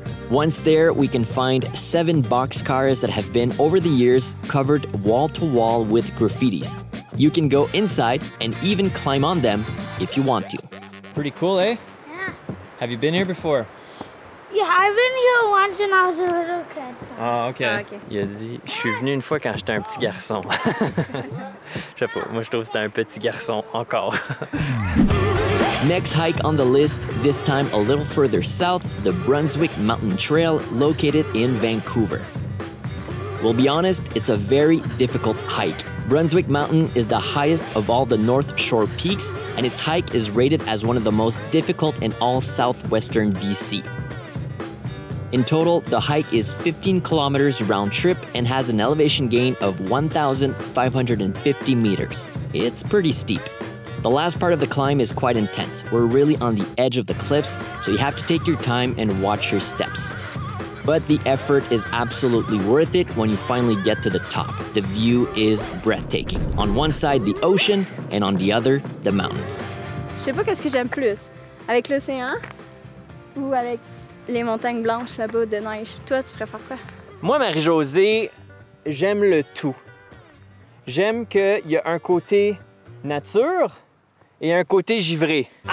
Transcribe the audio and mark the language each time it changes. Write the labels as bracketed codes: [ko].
[en] Once there, we can find 7 boxcars that have been, over the years, covered wall-to-wall with graffitis. You can go inside and even climb on them if you want to. Pretty cool, eh? Yeah. Have you been here before? Yeah, I've been here once when I was a little kid. So. Ah, ok. [fr] Il a dit, je suis venu une fois quand j'étais un petit garçon. Je sais pas, moi je trouve que c'était un petit garçon encore. [en] Next hike on the list, this time a little further south, the Brunswick Mountain Trail located in Vancouver. We'll be honest, it's a very difficult hike. Brunswick Mountain is the highest of all the North Shore peaks, and its hike is rated as one of the most difficult in all southwestern BC. In total, the hike is 15 kilometers round trip and has an elevation gain of 1,550 meters. It's pretty steep. The last part of the climb is quite intense. We're really on the edge of the cliffs, so you have to take your time and watch your steps. But the effort is absolutely worth it when you finally get to the top. The view is breathtaking. On one side, the ocean, and on the other, the mountains. [fr] Je sais pas qu'est-ce que j'aime plus, avec l'océan ou avec les montagnes blanches là-bas de neige. Toi, tu préfères quoi? Moi, Marie-Josée, j'aime le tout. J'aime qu'il y a un côté nature et un côté givré.